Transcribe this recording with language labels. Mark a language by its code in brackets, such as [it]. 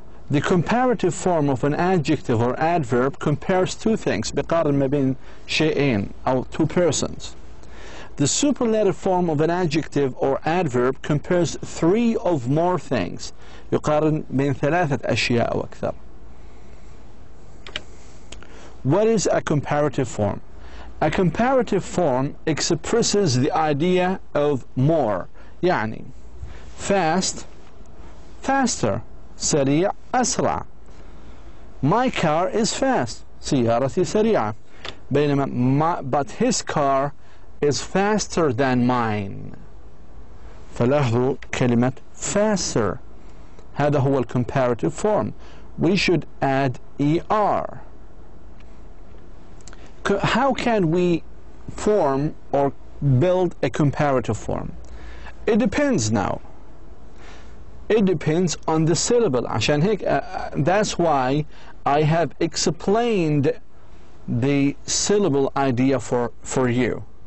[en] The comparative form of an adjective or adverb compares two things, [ar] بقارن ما بين شيئين أو [en] two persons. The superlative form of an adjective or adverb compares three or more things. [ar] يقارن بين ثلاثة أشياء أو أكثر. [en] What is a comparative form? A comparative form expresses the idea of more. [ar] يعني [en] fast, faster. [ar] سريع أسرع. [en] My car is fast. [ar] سيارتي سريعة. بينما [en] but his car is faster than mine. [ar] فلاحظوا كلمة faster. هذا هو [en] comparative form. We should add ER. How can we form or build a comparative form? It depends now. It depends on the syllable. [ar] عشان هيك [en] that's why I have explained the syllable idea for you.